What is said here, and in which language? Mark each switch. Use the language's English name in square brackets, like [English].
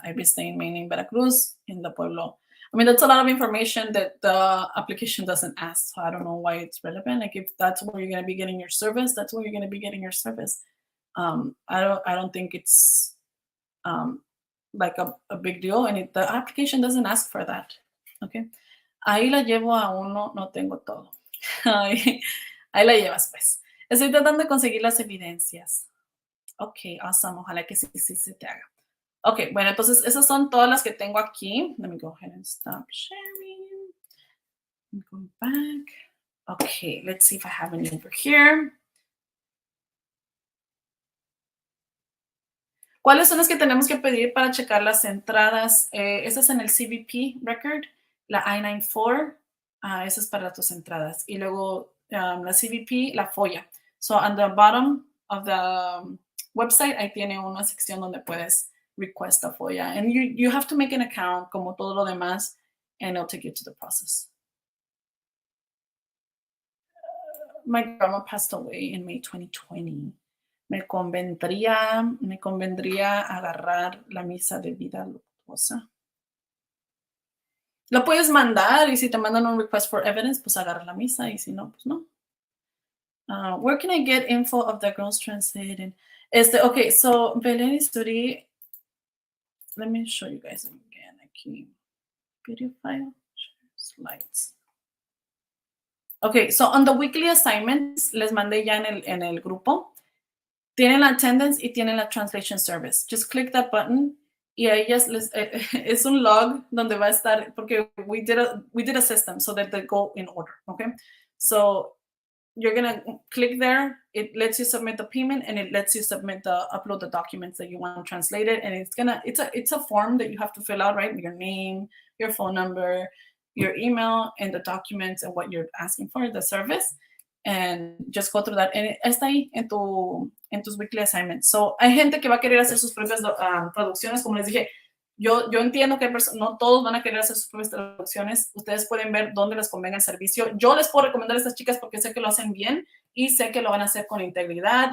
[English] I be staying mainly in Veracruz, in the Pueblo. I mean, that's a lot of information that the application doesn't ask, so I don't know why it's relevant. Like, if that's where you're going to be getting your service, that's where you're going to be getting your service. I don't think it's like a big deal, and the application doesn't ask for that. Okay. [Spanish] Ahí la llevo a uno, no tengo todo. Ahí la llevas, pues. Estoy tratando de conseguir las evidencias. Ok, awesome. Ojalá que sí se te haga. Ok, bueno, entonces esas son todas las que tengo aquí. [English] Let me go ahead and stop sharing. Go back. Okay, let's see if I have any over here. [Spanish] ¿Cuáles son las que tenemos que pedir para checar las entradas? Esa es en el CBP record, la I-94. Esa es para tus entradas. Y luego la CBP, la FOIA. [English] So on the bottom of the website, [Spanish] ahí tiene una sección donde puedes [English] request a FOIA. And you have to make an account, [Spanish] como todo lo demás, [English] and it'll take you to the process. My grandma passed away in May 2020. [Spanish] Me convendría agarrar la misa de vida luctuosa. Lo puedes mandar, y si te mandan un request for evidence, pues agarra la misa, y si no, pues no. [English] Where can I get info of the girls translated? Okay, so Belén Isturi, let me show you guys again. Aquí, video file, slides. Okay, so on the weekly assignments, [Spanish] les mandé ya en el grupo. Tienen la attendance y tienen [English] la translation service. Just click that button [Spanish] y a ellas es un log donde va a estar, porque [English] we did a system so that they go in order, okay? So you're gonna click there, it lets you submit the payment and it lets you upload the documents that you want translated, and it's a form that you have to fill out, right? Your name, your phone number, your email, and the documents and what you're asking for, the service, and just go through that. [Spanish] And está ahí en tus weekly assignments. So hay gente que va a querer hacer sus propias traducciones, como les dije. Yo entiendo que no todos van a querer hacer sus propias traducciones. Ustedes pueden ver dónde les convenga el servicio. Yo les puedo recomendar a estas chicas porque sé que lo hacen bien y sé que lo van a hacer con integridad.